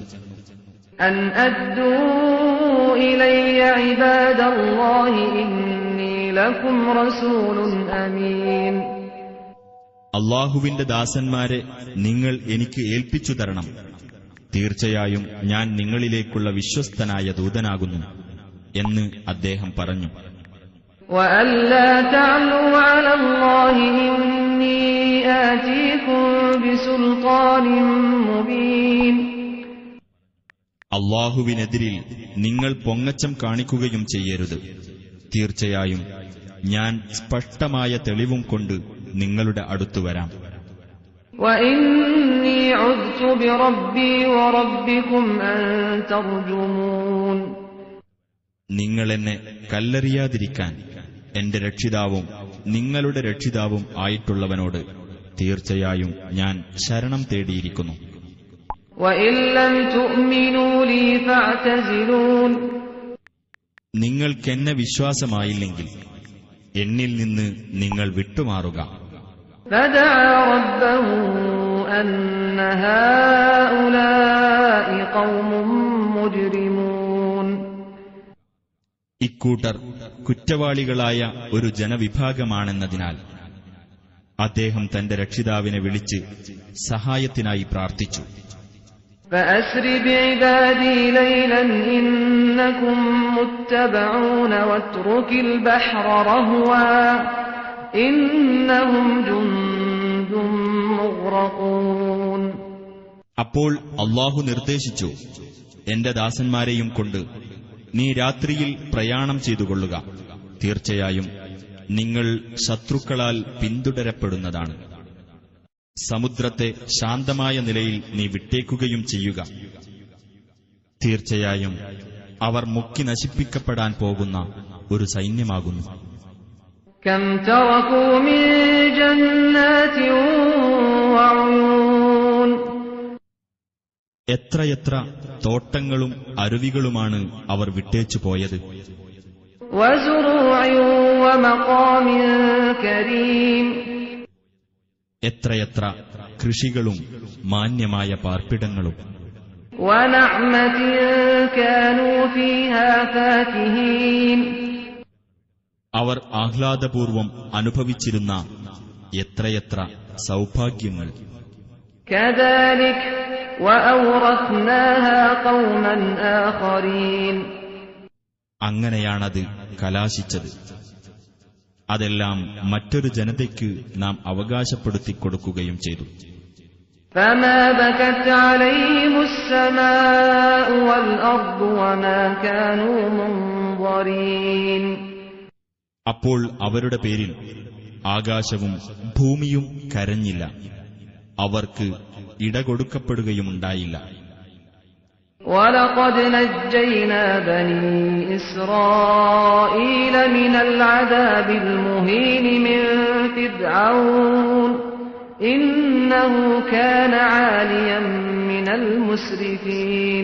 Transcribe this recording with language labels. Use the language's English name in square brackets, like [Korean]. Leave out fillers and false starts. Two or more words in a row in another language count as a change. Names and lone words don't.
[Arabic] أن أدوا إلي عباد الله إني لكم رسول أمين. [Malayalam] അല്ലാഹുവിന്റെ ദാസന്മാരെ നിങ്ങൾ എനിക്ക് ഏൽപ്പിച്ചു തരണം. തീർച്ചയായും ഞാൻ നിങ്ങളിലേക്കുള്ള വിശ്വസ്തനായ ദൂതനാകുന്നു എന്ന് അദ്ദേഹം പറഞ്ഞു. [Arabic] وَأَلَّا تَعْلُوا عَلَى اللَّهِ إِنِّي آتِيكُم بِسُلْطَانٍ مُبِينٍ. [Malayalam] അല്ലാഹുവിനെതിരിൽ നിങ്ങൾ പൊങ്ങച്ചം കാണിക്കുകയും ചെയ്യരുത്. തീർച്ചയായും ഞാൻ സ്പഷ്ടമായ തെളിവും കൊണ്ട് നിങ്ങളുടെ അടുത്തു വരാം. [Arabic] وَإِنِّي عُذْتُ بِرَبِّي وَرَبِّكُمْ أَن تَرْجُمُونِ. [Malayalam] നിങ്ങളെന്നെ കല്ലെറിയാതിരിക്കാൻ എന്റെ രക്ഷിതാവും നിങ്ങളുടെ രക്ഷിതാവും ആയിട്ടുള്ളവനോട് തീർച്ചയായും ഞാൻ ശരണം തേടിയിരിക്കുന്നു. [Arabic] وَإِن لَّمْ تُؤْمِنُوا لِي فَاعْتَزِلُونِ. [Malayalam] നിങ്ങൾക്കെന്നെ വിശ്വാസമായില്ലെങ്കിൽ എന്നിൽ നിന്ന് നിങ്ങൾ വിട്ടുമാറുക. [Arabic] فَدَعَا رَبَّهُ أَنَّ هَٰؤُلَاءِ قَوْمٌ مُجْرِمُونَ. [Malayalam] ഇക്കൂട്ടർ കുറ്റവാളികളായ ഒരു ജനവിഭാഗമാണെന്നതിനാൽ അദ്ദേഹം തന്റെ രക്ഷിതാവിനെ വിളിച്ച് സഹായത്തിനായി പ്രാർത്ഥിച്ചു. [Arabic] فَأَسْرِ بِعِبَادِي لَيْلًا إِنَّكُم مُّتَّبَعُونَ وَاتْرُكِ الْبَحْرَ رَهْوًا إِنَّهُمْ جُندٌ مُّغْرَقُونَ. [Malayalam] അപ്പോൾ അല്ലാഹു നിർദ്ദേശിച്ചു, എന്റെ ദാസന്മാരെയും കൊണ്ട് നീ രാത്രിയിൽ പ്രയാണം ചെയ്തുകൊള്ളുക. തീർച്ചയായും നിങ്ങൾ ശത്രുക്കളാൽ പിന്തുടരപ്പെടുന്നതാണ്. സമുദ്രത്തെ ശാന്തമായ നിലയിൽ നീ വിട്ടേക്കുകയും ചെയ്യുക. തീർച്ചയായും അവർ മുക്കി നശിപ്പിക്കപ്പെടാൻ പോകുന്ന ഒരു സൈന്യമാകുന്നു. [Arabic] كَمْ تَرَكُوا مِن جَنَّاتٍ وَعُيُونٍ. [Malayalam] എത്രയെത്ര തോട്ടങ്ങളും അരുവികളുമാണ് അവർ വിട്ടേച്ചു പോയത്. [Arabic] وَزُرُوعٍ وَمَقَامٍ كَرِيمٍ. [Malayalam] എത്രയെത്ര കൃഷികളും മാന്യമായ പാർപ്പിടങ്ങളും. [Arabic] وَنَعْمَةٍ كَانُوا فِيهَا فَاكِهِينَ. [Malayalam] അവർ ആഹ്ലാദപൂർവം അനുഭവിച്ചിരുന്ന എത്രയെത്ര സൗഭാഗ്യങ്ങൾ. [Arabic] كَذَلِكَ وَأَوْرَثْنَاهَا قَوْمًا آخَرِينَ. [Malayalam] അങ്ങനെയാണത് കലാശിച്ചത്. അതെല്ലാം മറ്റൊരു ജനതയ്ക്ക് നാം അവകാശപ്പെടുത്തിക്കൊടുക്കുകയും ചെയ്തു. [Arabic] فَمَا بَكَتْ عَلَيْهِمُ السَّمَاءُ وَالْأَرْضُ وَمَا كَانُوا مُنظَرِينَ. [Malayalam] അപ്പോൾ അവരുടെ പേരിൽ ആകാശവും ഭൂമിയും കരഞ്ഞില്ല. അവർക്ക് ഇടകൊടുക്കപ്പെടുകയുമുണ്ടായില്ല. [Arabic] وَلَقَدْ نَجَّيْنَا بَنِي إِسْرَائِيلَ مِنَ الْعَذَابِ الْمُهِينِ مِنْ فِرْعَوْنَ إِنَّهُ كَانَ عَالِيًا مِنَ الْمُسْرِفِينَ.